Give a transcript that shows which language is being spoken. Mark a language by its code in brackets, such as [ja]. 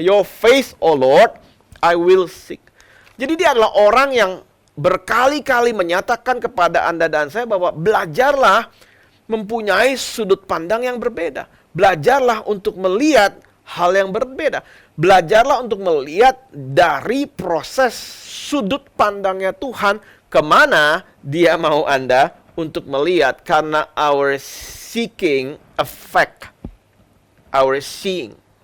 [en] Your face, O Lord, I will seek. [id] Jadi dia adalah orang yang berkali-kali menyatakan kepada Anda dan saya bahwa belajarlah mempunyai sudut pandang yang berbeda. Belajarlah untuk melihat hal yang berbeda. Belajarlah untuk melihat dari proses sudut pandangnya Tuhan kemana dia mau Anda untuk melihat. [en] Karena our seeking affect our seeing.